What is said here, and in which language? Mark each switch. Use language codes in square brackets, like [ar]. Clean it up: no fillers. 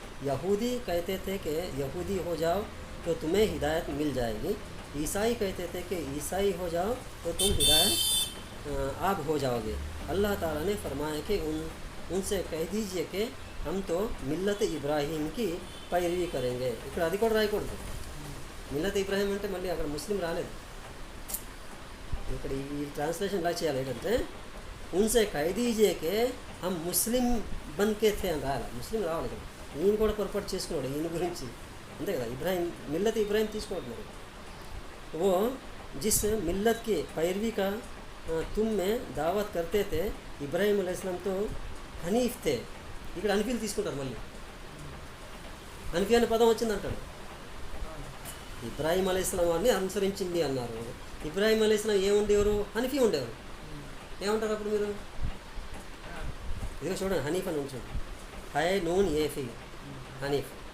[hi] यहूदी कहते थे कि यहूदी हो जाओ तो तुम्हें हिदायत मिल जाएगी. ईसाई कहते थे कि ईसाई हो जाओ तो तुम हिदायत आप हो जाओगे. अल्लाह ताला ने फरमाया कि उनसे कह दीजिए कि हम तो मिल्लत इब्राहिम की पैरवी करेंगे. [te] ఇక్కడ అది కూడా రాయకూడదు. మిల్లత్ ఇబ్రాహిం అంటే మళ్ళీ అక్కడ ముస్లిం రాలేదు. ఇక్కడ ఈ ట్రాన్స్లేషన్ ఇలా చేయాలి ఏంటంటే [hi] उनसे कह दीजिए कि हम मुस्लिम बन के थे [te] అని రాయాలి. ముస్లిం రావాలి కదా. ఈయన కూడా పొరపాటు చేసుకున్నాడు ఈయన గురించి, అంతే కదా. ఇబ్రాహిం మిల్లత్ ఇబ్రాహిం తీసుకోవద్దు మరి. [hi] वो जिस मिल्लत की पैरवी का तुम में दावत करते थे इब्राहिम अलैहिस्सलाम तो हनीफ थे. [te] ఇక్కడ హనీఫీలు తీసుకుంటారు. మళ్ళీ హనీఫీ అనే పదం వచ్చింది అంటాడు. ఇబ్రాహీం అలైహిస్సలాం వారిని అనుసరించింది అన్నారు. ఇబ్రాహీం అలైహిస్సలాం ఏముండేవారు? హనీఫీ ఉండేవారు. ఏమంటారు అప్పుడు మీరు? ఇదిగో చూడండి, హనీఫ్ అని ఉంచండి. High noon ఏఫీ Hanif.